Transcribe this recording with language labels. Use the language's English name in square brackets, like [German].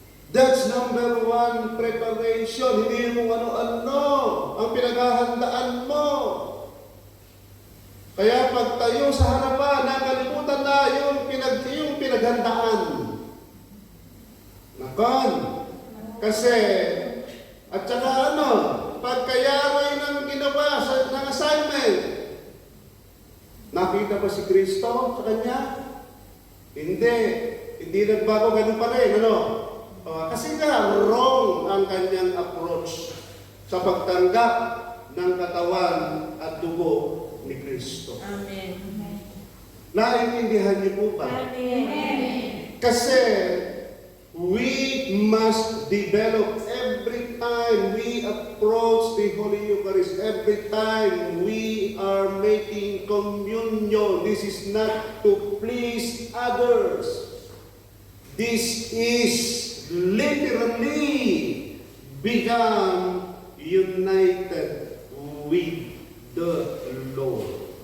[English] That's number one preparation. [Filipino] Hindi mo ano-ano ang pinaghahandaan mo. Kaya pag tayo sa harapan, nakalimutan na yung pinaghandaan. Nakon. Kasi, at saka pagkayaroy ng ginawa ng assignment, nakita ba si Kristo sa kanya? Hindi. Hindi nagbago, ganun pa rin. Kasi [English] wrong [Filipino] ang kanyang approach sa pagtanggap ng katawan at dugo ni Kristo. Amen. Naiintindihan niyo po ba? Amen. Kasi [English] we must develop every time we approach the Holy Eucharist, every time we are making communion. This is not to please others. This is literally become united with the Lord.